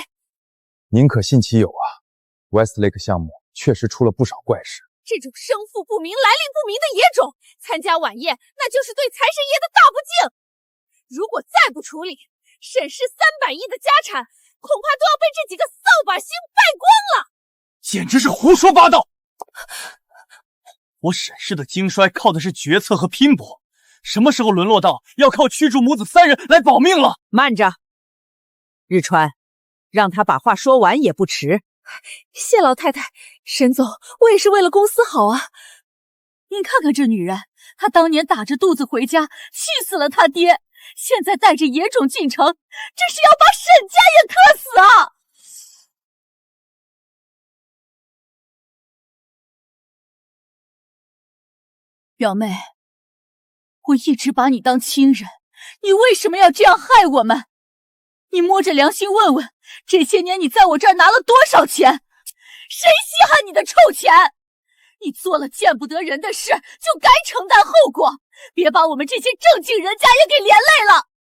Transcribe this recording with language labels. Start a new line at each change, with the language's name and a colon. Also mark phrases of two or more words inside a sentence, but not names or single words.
Chinese: 寧可信其有啊 ，Westlake 項目確實出了不少怪事。這種生父不明、來歷不明的野種，參加晚宴那就是對財神爺的大不敬。如果再不處理，沈氏300億的家產，恐怕都要被這幾個掃把星敗光了。簡直是胡說八道！我沈氏的經衰靠的是決策和拼搏，什麼時候淪落到要靠驅逐母子3人來保命了？慢着，日川，讓他把話說完也不遲。謝老太太，沈總，我也是為了公司好啊。您看看這女人，她當年打着肚子回家，氣死了她爹，現在帶着野種進城，這是要把沈家也克死啊！表妹，我一直把你當親人，你為什麼要這樣害我們？你摸着良心問問，這些年你在我這兒拿了多少錢？誰稀罕你的臭錢？你做了見不得人的事，就該承擔後果，別把我們這些正經人家也給連累了。